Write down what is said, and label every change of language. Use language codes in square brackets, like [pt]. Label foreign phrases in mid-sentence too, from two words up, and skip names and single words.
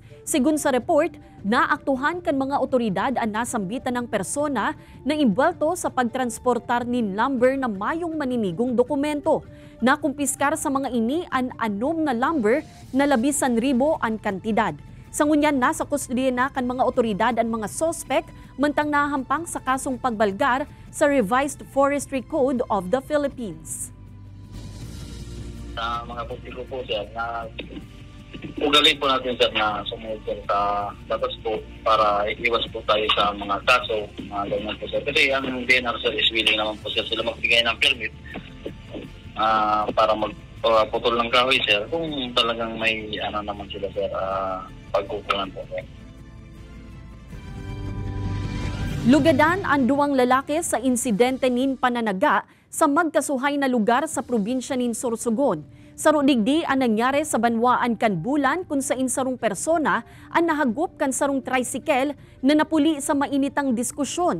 [bik] Sigun sa report, naaktuhan kan mga otoridad ang nasambitan ng persona na imbwelto sa pagtransportar nin lumber na mayong maninigong dokumento. Nakumpiskar sa mga ini ang anom na lumber na 11,000 ang kantidad. Sa ngunyan, nasa kustodiya na kan mga otoridad ang mga sospek mantang nahampang sa kasong pagbalgar sa Revised Forestry Code of the Philippines. [tl] Sa mga publiko po sir, na ugalin po natin sir na sumunod sa batas po para iwas po tayo sa mga kaso, mga ganyan po sir. Kasi ang DNR sir [en] is willing [tl] naman po sir sila magbigay ng permit para magputol ng kahoy sir kung talagang may ano naman sila sir pagkukunan po sir. [bik] Lugadan ang 2 lalaki sa insidente nin pananaga sa magkasuhay na lugar sa probinsya nin Sorsogon. Sa rudigdi ang nangyari sa Banwaan kan Bulan kung sa insarong persona ang nahagop kan sarong tricycle na napuli sa mainitang diskusyon.